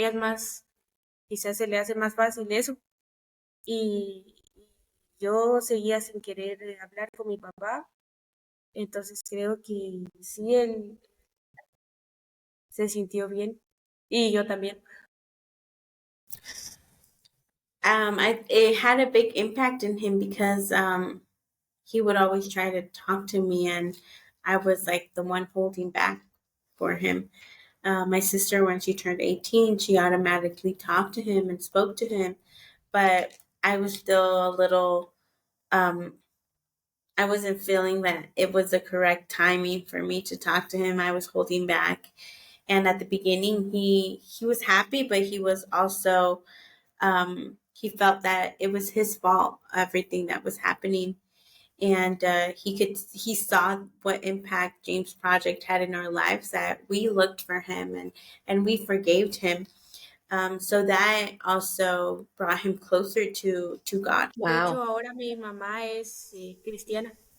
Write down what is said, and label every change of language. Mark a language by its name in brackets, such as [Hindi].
[Spanish] Ella es más, quizás se le hace más fácil eso. Y yo seguía sin querer hablar con mi papá, entonces creo que sí, él se sintió bien y yo también. [English] It had a big impact in him because he would always try to talk to me, and I was like the one holding back for him. My sister, when she turned 18, she automatically talked to him and spoke to him, but I was still a little, I wasn't feeling that it was the correct timing for me to talk to him. I was holding back. And at the beginning, he was happy, but he was also, he felt that it was his fault, everything that was happening. And he saw what impact James Project had in our lives, that we looked for him and we forgave him. So that also brought him closer to God. [Spanish] De hecho, Wow. ahora mi mamá es cristiana.